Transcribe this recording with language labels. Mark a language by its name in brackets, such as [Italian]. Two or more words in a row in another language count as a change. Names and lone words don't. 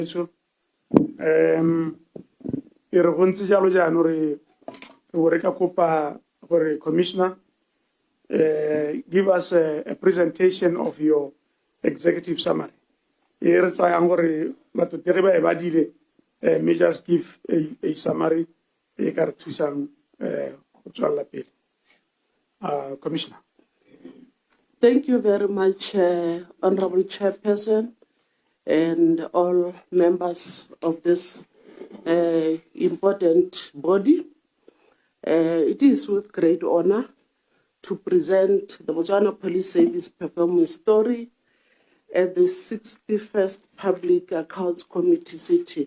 [Tswana] So, re go ntse jalo jaanong re ka kopa gore [English] commissioner give us a presentation of your executive summary. [Tswana] Re tsayang gore batotegi ba e badile [English] may just give a summary [Tswana] e ka re thusang go tswalla pele. [English] Commissioner. Thank you very much, Honorable Chairperson, and all members of this important body. It is with great honor to present the Botswana Police Service performance story at the 61st Public Accounts Committee sitting.